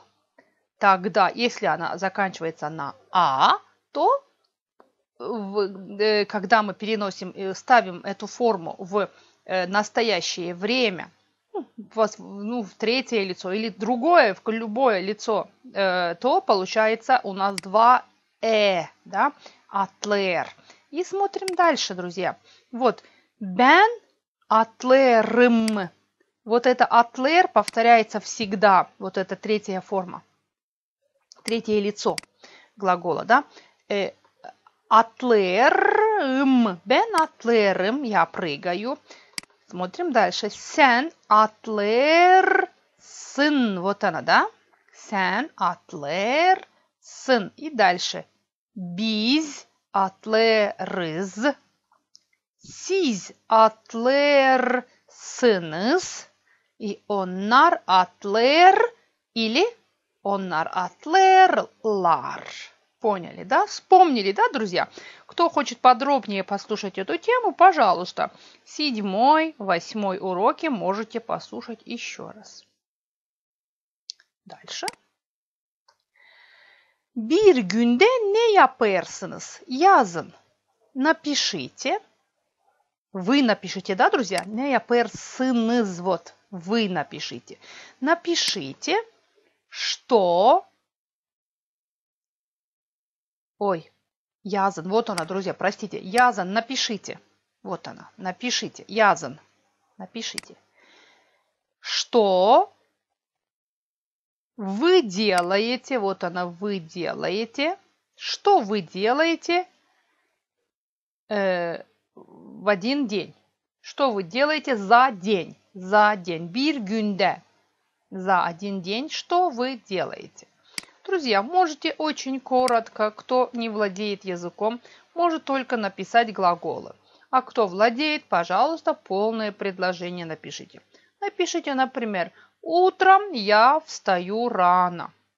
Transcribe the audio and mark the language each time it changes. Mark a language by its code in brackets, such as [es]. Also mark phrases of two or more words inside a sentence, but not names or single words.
[ru] Тогда, если она заканчивается на а, то когда мы переносим, ставим эту форму в настоящее время, в третье лицо или другое, в любое лицо, то получается у нас два да, атлер. И смотрим дальше, друзья. [gag] Вот, ben atlerim. [ru] Вот это атлер повторяется всегда, вот это третья форма, третье лицо глагола, да. [gag] Atlarım. Ben atlarım. [ru] Я прыгаю. Смотрим дальше. [gag] Sen atlarsın. [ru] Вот она, да? [gag] Sen atlarsın. [ru] И дальше. [gag] Biz atlarız. Siz atlarsınız. И onlar atlar или onlar atlarlar. [ru] Поняли, да? Вспомнили, да, друзья? Кто хочет подробнее послушать эту тему, пожалуйста, 7, 8 уроки можете послушать еще раз. Дальше. [gag] Bir günde ne yaparsınız? Yazın. [ru] Напишите. Вы напишите, да, друзья? [gag] Ne yaparsınız. [ru] Вот. Вы напишите. Напишите, что Ой, язан. Вот она, друзья, простите. Язан, напишите. Вот она, напишите. Язан, напишите. Что вы делаете? Вот она, вы делаете. Что вы делаете в один день? Что вы делаете за день? За день. [gag] Bir günde. [ru] За один день. Что вы делаете? Друзья, можете очень коротко, кто не владеет языком, может только написать глаголы. А кто владеет, пожалуйста, полное предложение напишите. Напишите, например, утром я встаю рано.